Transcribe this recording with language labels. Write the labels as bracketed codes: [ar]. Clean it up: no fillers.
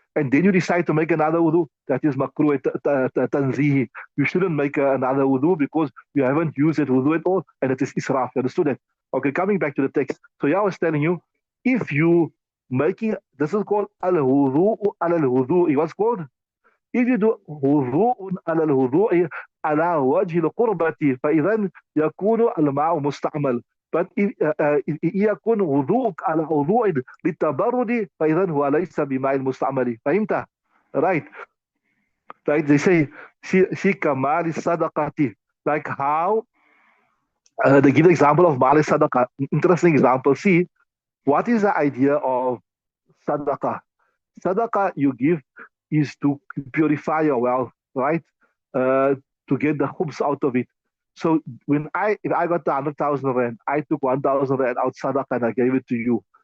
[en] And then you decide to make another wudu, that is makruh tanzihi. You shouldn't make another wudu because you haven't used that wudu at all, and it is israf. You understood that? Okay, coming back to the text. So yeah, I was telling you, if you making, this is called al-wudu al-wudu. What's called? If you do wudu al-wudu [ar] على وجه القربة فإذا يكون الماء مستعمل. But يكون وضوءك على وضوء للتبرد فإذا هو ليس بماء المستعمل. فهمت؟ [en] Right. Right. They say [ar] في كمال الصدقة. [en] Like how they give the example of مال الصدقة. Interesting example. See, what is the idea of sadaqah? Sadaqah you give is to purify your wealth, right? To get the khubs out of it. So if I got the 100,000 rand, I took 1,000 rand out sadaqah and I gave it to you.